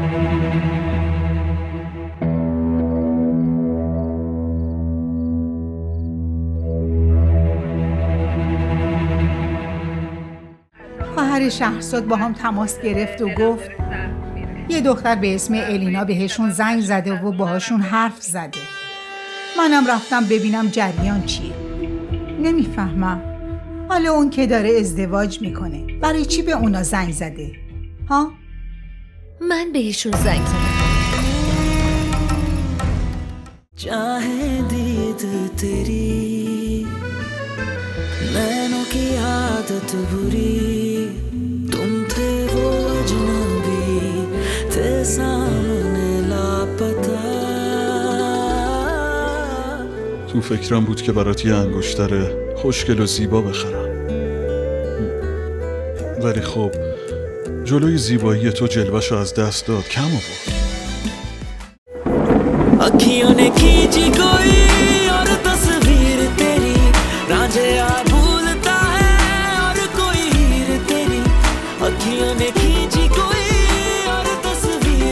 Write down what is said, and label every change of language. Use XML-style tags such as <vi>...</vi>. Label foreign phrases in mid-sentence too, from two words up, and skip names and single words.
<fa>خواهر شهرزاد با هم تماس گرفت و گفت یه دختر به اسم الینا بهشون زنگ زده و باهاشون حرف زده. منم رفتم ببینم جریان چیه. نمیفهمم. حالا اون که داره ازدواج میکنه برای چی به اونا زنگ زده؟ ها؟ من بهشون زنگ زدم.</fa> <hi>चाहे दीद तेरी नैनों की आदत बुरी तुम थे वो अजनबी थे सामने लापता.</hi> <fa>تو فکرم بود که برات یه انگشتر خوشگل و زیبا بخرم، ولی خب جلوی زیبایی تو جلوه‌شو از دست داد. کم آورد.</fa> <hi>अखियों ने खींची कोई और तस्वीर तेरी रांझिया भूलता है और कोई हीर तेरी. अखियों ने खींची कोई और तस्वीर</hi>